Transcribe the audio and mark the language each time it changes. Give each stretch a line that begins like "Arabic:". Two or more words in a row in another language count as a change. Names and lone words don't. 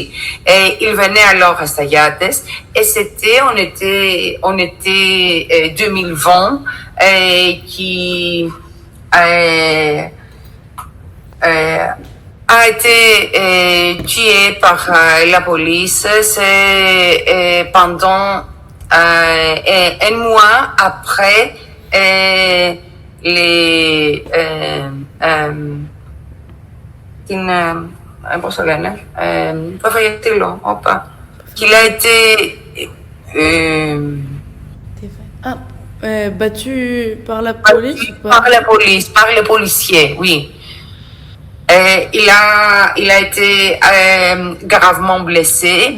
French: Et il venait alors à Staiates et on était 2020 qui a été tué par la police. C'est pendant un mois après
Greek: πώς το λένε, που έφαγε τύλο,
French: qu'il a été battu par la police? Par les policiers, oui. Il a été gravement blessé.